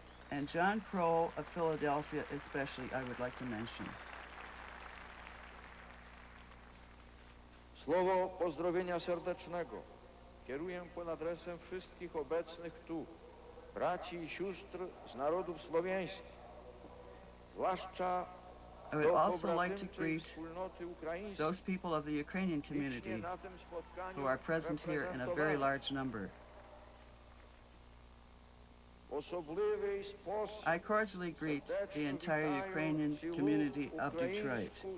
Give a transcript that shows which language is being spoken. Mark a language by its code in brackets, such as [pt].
[en] And John Crow of Philadelphia especially I would like to mention. [pl] Słowo pozdrowienia serdecznego kieruję pod adresem wszystkich obecnych tu, braci i sióstr z narodów słowiańskich, zwłaszcza [en] I would also like to greet those people of the Ukrainian community who are present here in a very large number. I cordially greet the entire Ukrainian community of Detroit.